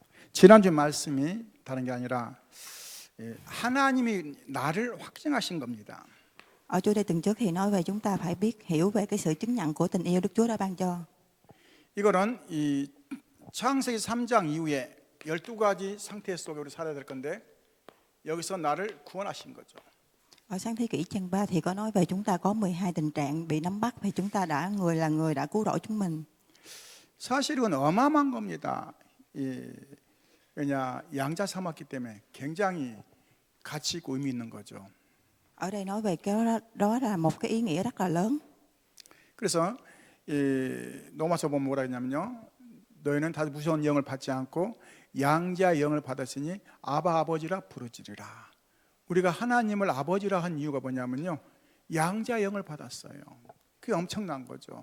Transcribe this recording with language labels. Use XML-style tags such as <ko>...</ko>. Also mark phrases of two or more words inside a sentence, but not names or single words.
<ko>지난주 말씀이 다른 게 아니라 하나님이 나를 확증하신 겁니다.</ko> <vi>Ở chủ đề tuần trước thì nói về chúng ta phải biết hiểu về cái sự chứng nhận của tình yêu Đức Chúa đã ban cho.</vi> <ko>이거는 이 창세기 3장 이후에 12가지 상태 속에 우리 살아야 될 건데 여기서 나를 구원하신 거죠.</ko> <vi>Ở sáng thế kỷ chương 3 thì có nói về chúng ta có 12 tình trạng bị nắm bắt thì chúng ta là người đã cứu rỗi chúng mình.</vi> <ko>사실 이건 어마어마한 겁니다. 왜냐 양자 삼았기 때문에 굉장히 가치 있고 의미 있는 거죠.</ko> <vi>Ở đây nói về cái đó là một cái ý nghĩa rất là lớn.</vi> <ko>그래서 로마서 보면 뭐라 했냐면요. 너희는 다들 무서운 영을 받지 않고 양자의 영을 받았으니 아바 아버지라 부르짖으라. 우리가 하나님을 아버지라 한 이유가 뭐냐면요. 양자의 영을 받았어요. 그게 엄청난 거죠.</ko>